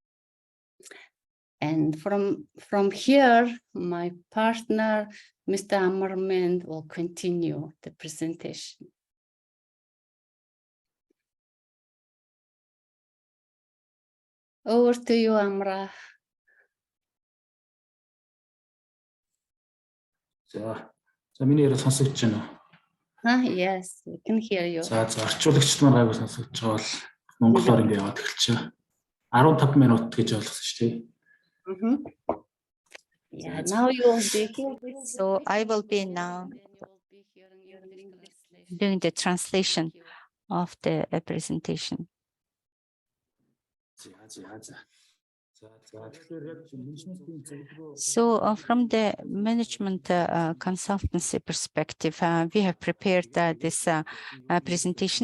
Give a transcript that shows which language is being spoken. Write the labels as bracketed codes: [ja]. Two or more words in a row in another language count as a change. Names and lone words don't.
[en] And from here, my partner, Mr. Amarmand, will continue the presentation. Over to you, Amra. [mn] миний яриа сонсогдож байна уу? [en] Yes, we can hear you. [mn] За орчуулагчд маань гайгүй сонсогдож байгаа бол монголоор ингэ яваад эхэлчихэ. 15 минут гэж ойлгосон шүү дээ. [en] Yeah, now you will be here. So I will be now doing the translation of the presentation. So from the management consultancy perspective, we have prepared this presentation.